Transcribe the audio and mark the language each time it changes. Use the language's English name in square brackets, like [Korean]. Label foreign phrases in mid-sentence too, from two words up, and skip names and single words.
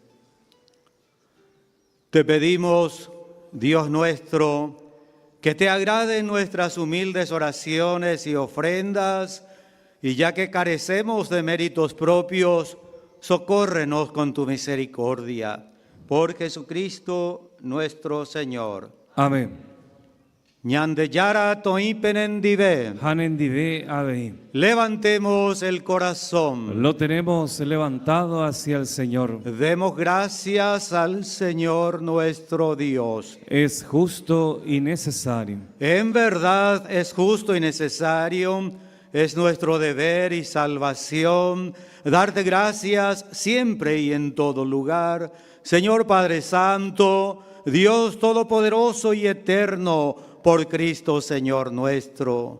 [Spanish] Te pedimos, Dios nuestro, que te agraden nuestras humildes oraciones y ofrendas, y ya que carecemos de méritos propios, socórrenos con tu misericordia. Por Jesucristo nuestro Señor. Amén. [Guarani] Ñandeyara toipenendive. Hanendive Ave. [Spanish] Levantemos el corazón. Lo tenemos levantado hacia el Señor. Demos gracias al Señor nuestro Dios. Es justo y necesario. En verdad es justo y necesario, es nuestro deber y salvación, darte gracias siempre y en todo lugar, Señor Padre Santo, Dios Todopoderoso y Eterno, por Cristo Señor nuestro.